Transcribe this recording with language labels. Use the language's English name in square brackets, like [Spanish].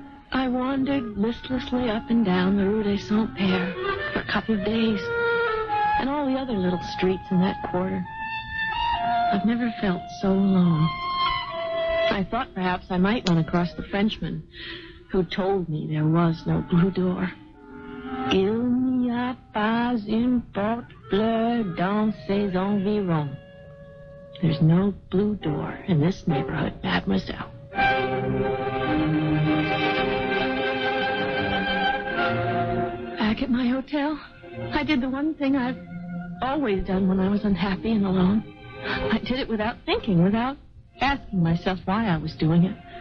[English] I wandered listlessly up and down the Rue des Saint-Père for a couple of days, and all the other little streets in that quarter. I've never felt so alone. I thought perhaps I might run across the Frenchman who told me there was no blue door. [French] Il n'y a pas une porte bleue dans ces environs. [English] There's no blue door in this neighborhood, mademoiselle. Back at my hotel, I did the one thing I've always done when I was unhappy and alone. I did it without thinking, without asking myself why I was doing it.